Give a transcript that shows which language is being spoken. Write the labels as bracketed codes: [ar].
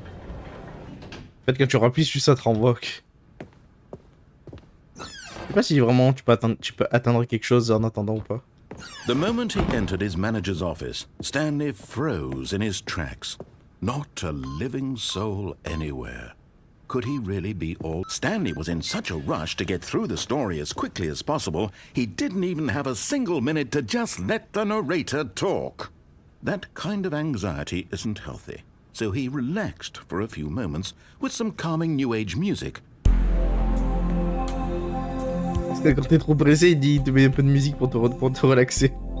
[fr] En fait, quand tu rappuies sur ça te renvoie. Je sais pas si vraiment tu peux atteindre quelque chose en attendant ou pas. [en] The moment he entered his manager's office, Stanley froze in his tracks. Not a living soul anywhere. Could he really be all... Stanley was in such a rush to get through the story as quickly as possible, he didn't even have a single minute to just let the narrator talk. That kind of anxiety isn't healthy, so he relaxed for a few moments with some calming New Age music. [fr] Parce que quand t'es trop pressé, il te met un peu de musique pour te relaxer.